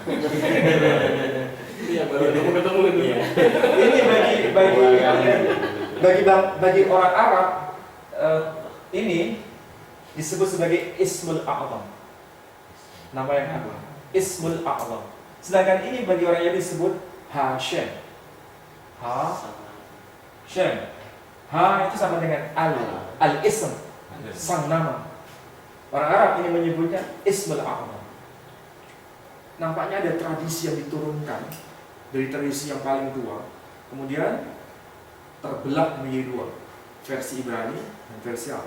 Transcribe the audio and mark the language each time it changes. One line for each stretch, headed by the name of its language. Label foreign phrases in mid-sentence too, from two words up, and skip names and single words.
Indonesian: Iya, baru ketemu itu. Ini bagi orang Arab ini disebut sebagai
Arabic: اسم الأعظم.
Indonesian: Nama yang agung,
Arabic: اسم الأعظم.
Indonesian: Sedangkan ini bagi orang Yahudi disebut Hashem. Hashem. Ha itu sama dengan Al-Ism, sang nama. Orang Arab ini menyebutnya
Arabic: اسم الأعظم.
Indonesian: Nampaknya ada tradisi yang diturunkan dari tradisi yang paling tua, kemudian terbelah menjadi dua, versi Ibrani dan versi Arab.